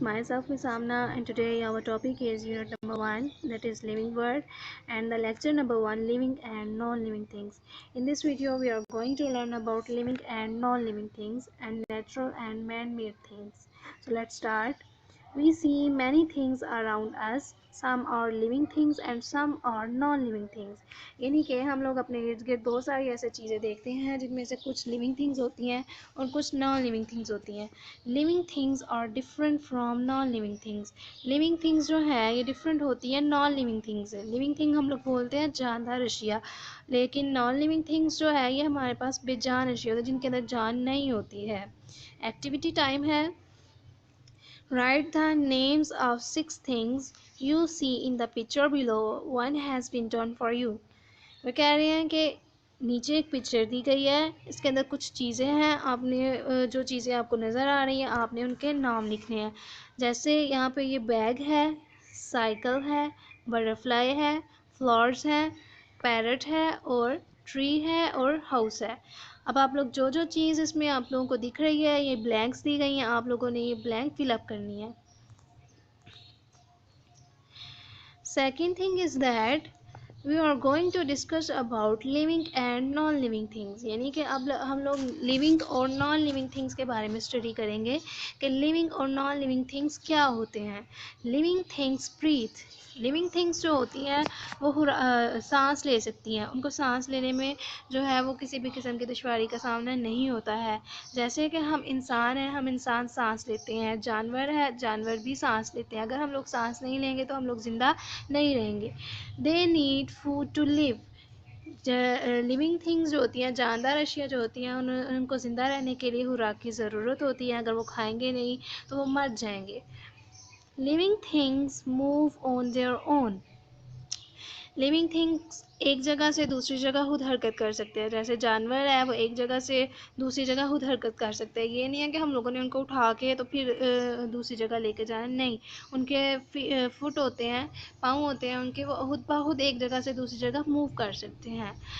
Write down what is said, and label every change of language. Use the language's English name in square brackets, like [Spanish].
[English] Myself is Amna, and today our topic is unit number 1, that is living world, and the lecture number 1, living and non-living things. In this video, we are going to learn about living and non-living things and natural and man-made things. So let's start. We see many things around us. Some are living things and some are non-living things. [Urdu] یعنی کہ ہم لوگ اپنے ارد گرد بہت ساری ایسی چیزیں دیکھتے ہیں جن میں سے کچھ لیونگ تھنگز ہوتی ہیں اور کچھ نان لیونگ تھنگز ہوتی ہیں. [English] Living things are different from non living things. [Urdu] Living things جو ہے یہ ڈفرینٹ ہوتی ہیں نان لیونگ تھنگز سے. لیونگ تھنگ ہم لوگ بولتے ہیں جاندار اشیاء، لیکن نان لیونگ تھنگز جو ہے یہ ہمارے پاس بے جان اشیاء ہوتی ہیں جن کے اندر جان نہیں ہوتی ہے. ایکٹیویٹی ٹائم ہے. [English] Write the names of 6 things you see in the picture below. One has been done for you. [Urdu] وہ کہہ رہے ہیں کہ نیچے ایک پکچر دی گئی ہے، اس کے اندر کچھ چیزیں ہیں، آپ نے جو چیزیں آپ کو نظر آ رہی ہیں آپ نے ان کے نام لکھنے ہیں. جیسے یہاں پہ یہ بیگ ہے، سائیکل ہے، بٹرفلائی ہے، فلاورز ہے، پیرٹ ہے اور ٹری ہے اور ہاؤس ہے. اب آپ لوگ جو چیز اس میں آپ لوگوں کو دکھ رہی ہے یہ بلینکس دی گئی ہیں، آپ لوگوں نے یہ بلینک فل اپ کرنی ہے. [English] Second thing is that we are going to discuss about living and non living things. [Urdu] یعنی کہ اب ہم لوگ living اور non living things کے بارے میں اسٹڈی کریں گے کہ living اور non living things کیا ہوتے ہیں. [English] living things breathe. [Urdu] living things جو ہوتی ہیں وہ سانس لے سکتی ہیں، ان کو سانس لینے میں جو ہے وہ کسی بھی قسم کی دشواری کا سامنا نہیں ہوتا ہے. جیسے کہ ہم انسان ہیں، ہم انسان سانس لیتے ہیں، جانور ہے، جانور بھی سانس لیتے ہیں. اگر ہم لوگ سانس نہیں لیں گے تو ہم لوگ زندہ نہیں رہیں گے. [English] they need food to live. [Urdu] Living things جو ہوتی ہیں، جاندار اشیاء جو ہوتی ہیں، ان کو زندہ رہنے کے لیے خوراک کی ضرورت ہوتی ہے. اگر وہ کھائیں گے نہیں تو وہ مر جائیں گے. [English] living things move on their own. [Urdu] Living things ایک جگہ سے دوسری جگہ خود حرکت کر سکتے ہیں. جیسے جانور ہے وہ ایک جگہ سے دوسری جگہ خود حرکت کر سکتے ہیں. یہ نہیں ہے کہ ہم لوگوں نے ان کو اٹھا کے تو پھر دوسری جگہ لے کے جانا، نہیں. ان کے فٹ ہوتے ہیں، پاؤں ہوتے ہیں ان کے، وہ خود بخود ایک جگہ سے دوسری جگہ موو کر سکتے ہیں.